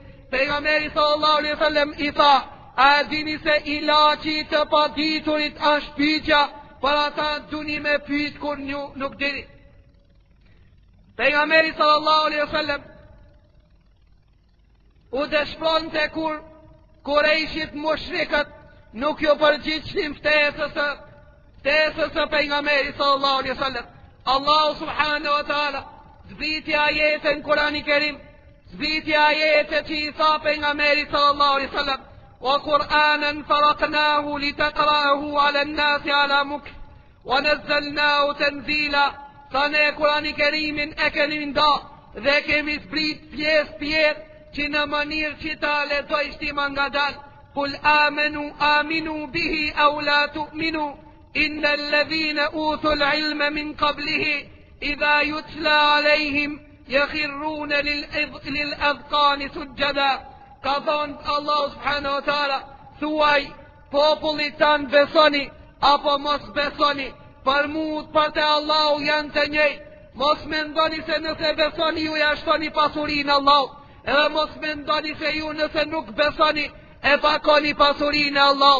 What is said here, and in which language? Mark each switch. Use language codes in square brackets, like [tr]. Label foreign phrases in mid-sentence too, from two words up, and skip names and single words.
[sq] Pejgamberi [ar] صلى الله عليه وسلم [sq] i tha, a dini se ilaçi të paditurit është pyetja, për ata duni me pyet kur nuk dini. Pejgamberi [ar] صلى الله عليه وسلم [sq] u dëshpronte kur Kurejshit mushrikët nuk ju përgjigjeshin ftesës së pejgamberit [ar] صلى الله عليه وسلم. [sq] Allahu [ar] سبحانه وتعالى [sq] zbriti ajetën Kurani Kerim, zbriti ajetën që i tha pejgamberit [ar] صلى الله عليه وسلم, وقرآنا فرقناه لتقرأه على الناس على مكث ونزلناه تنزيلا. [sq] Thane Kurani Kerimin e kemi nda dhe kemi zbrit pjesë që në mënyrë që ta lexojsh ti nga dal. [ar] قل آمنوا به أو لا تؤمنوا إن الذين أوتوا العلم من قبله إذا يتلى عليهم يخرون للأذقان سجدا. [sq] Ka thonë Allah [ar] سبحانه وتعالى, [sq] thuaj popullit tan besoni apo mos besoni, për për te Allahu janë të njëjtë. Mos mendoni se nëse besoni ju ja shtoni pasurinë Allahut, edhe mos mendoni se ju nëse nuk besoni e pakoni pasurinë Allahut.